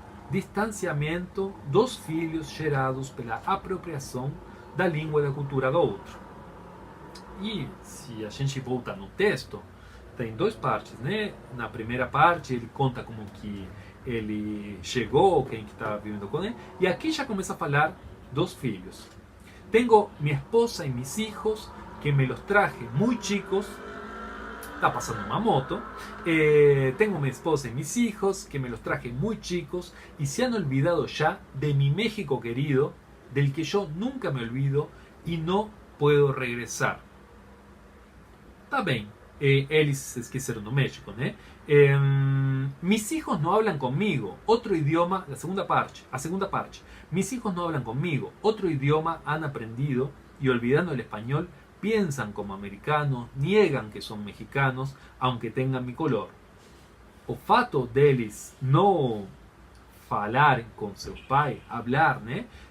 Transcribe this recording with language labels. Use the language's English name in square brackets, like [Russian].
[Portuguese] Distanciamento dos filhos gerados pela apropriação da língua e da cultura do outro. E se a gente volta no texto, tem duas partes, né? Na primeira parte ele conta como que ele chegou, quem que estava vivendo com ele, e aqui já começa a falar dos filhos. [Spanish] Tengo mi esposa y mis hijos que me los traje muy chicos. Está pasando una moto. Tengo mi esposa y mis hijos que me los traje muy chicos y se han olvidado ya de mi México querido, del que yo nunca me olvido y no puedo regresar. [Portuguese] Está bem. Eles se esqueceram do México, né? [Spanish] Mis hijos no hablan conmigo, otro idioma, [Portuguese] a segunda parte. [Spanish] Mis hijos no hablan conmigo, otro idioma han aprendido y olvidando el español piensan como americanos, niegan que son mexicanos, aunque tengan mi color. [Portuguese] O fato deles não falarem com seu pai, hablar, né?